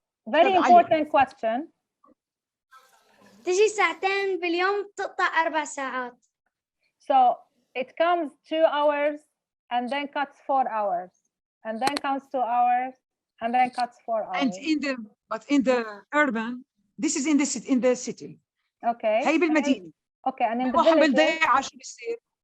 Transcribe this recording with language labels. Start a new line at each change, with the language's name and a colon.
English: Very important question.
Arabic: تجي ساعتين باليوم تقطع 4 ساعات.
English: So it comes 2 hours and then cuts 4 hours and then comes 2 hours and then cuts 4 hours. And in the urban, this is in the city. Okay.
Arabic: هي بالمدينة.
English: Okay, and in the
Arabic: واحد
English: village.
Arabic: بالضيعة شو بيصير؟